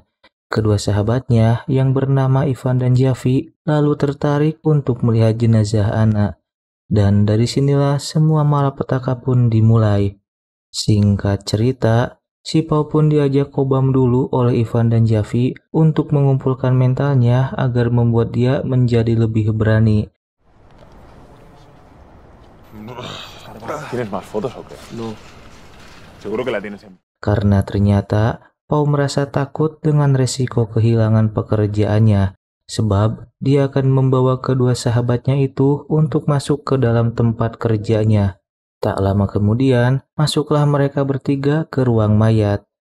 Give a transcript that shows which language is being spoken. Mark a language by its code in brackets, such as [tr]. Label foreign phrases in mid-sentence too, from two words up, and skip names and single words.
[id] Kedua sahabatnya yang bernama Ivan dan Javi lalu tertarik untuk melihat jenazah Anna. Dan dari sinilah semua malapetaka pun dimulai. Singkat cerita, si Pau pun diajak kobam dulu oleh Ivan dan Javi untuk mengumpulkan mentalnya agar membuat dia menjadi lebih berani. [es] ¿Tienes más fotos o qué? No. Seguro que la tienes en... [id] Karena ternyata Pau merasa takut dengan resiko kehilangan pekerjaannya, sebab dia akan membawa kedua sahabatnya itu untuk masuk ke dalam tempat kerjanya. Tak lama kemudian, masuklah mereka bertiga ke ruang mayat.